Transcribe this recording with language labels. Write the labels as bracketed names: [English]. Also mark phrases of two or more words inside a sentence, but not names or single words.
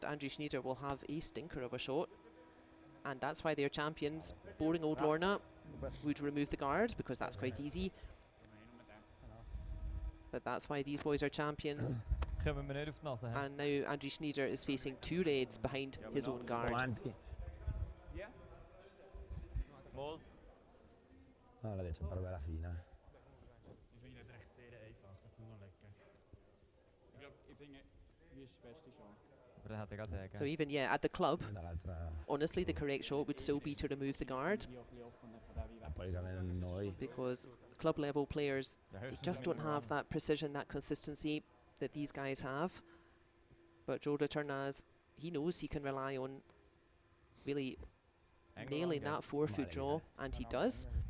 [English] Andrei Schnider will have a stinker of a shot, and that's why their champions, boring old Lorna, would remove the guard, because that's quite easy. But that's why these boys are champions. And now Andrei Schnider is facing 2 reds behind his own guard. [Italian] No, l'ha detto proprio alla fine. [German] Ich finde es recht sehr einfach zum Anlegen. Ich glaube, wie ist die beste Chance? [English] So even, yeah, at the club, honestly, the correct shot would still be to remove the guard, because club level players, they just don't have that precision, that consistency that these guys have. But Joe Retornaz, he knows he can rely on really nailing that 4-foot draw, and he does.